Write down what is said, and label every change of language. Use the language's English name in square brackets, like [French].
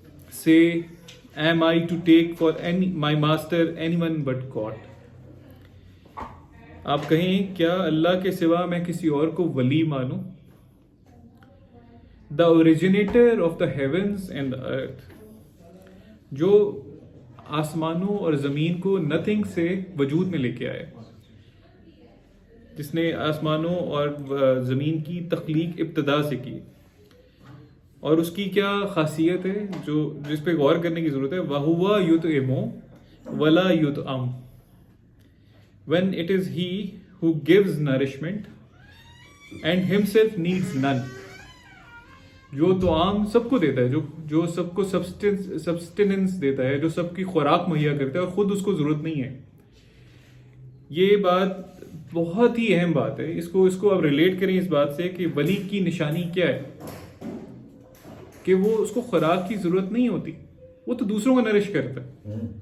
[English] Say, am I to take for my master anyone but God? [Urdu] آپ کہیں کیا اللہ کے سوا میں کسی اور کو ولی مانوں؟ [English] The originator of the heavens and the earth, [Urdu] جو آسمانوں اور زمین کو نتھنگ سے وجود میں لے کے آئے، جس نے آسمانوں اور زمین کی تخلیق ابتدا سے کی، اور اس کی کیا خاصیت ہے جس پہ غور کرنے کی ضرورت ہے. [Arabic] وَهُوَ يُطْعِمُ وَلَا يُطْعَمُ. [English] When it is he who gives nourishment and himself needs none. [Urdu] جو طعام سب کو دیتا ہے، جو سب کو سبسٹیننس دیتا ہے، جو سب کی خوراک مہیا کرتا ہے اور خود اس کو ضرورت نہیں ہے. یہ بات بہت ہی اہم بات ہے. اس کو اب ریلیٹ کریں اس بات سے کہ ولی کی نشانی کیا ہے، کہ وہ اس کو خوراک کی ضرورت نہیں ہوتی، وہ تو دوسروں کو نرش کرتا ہے.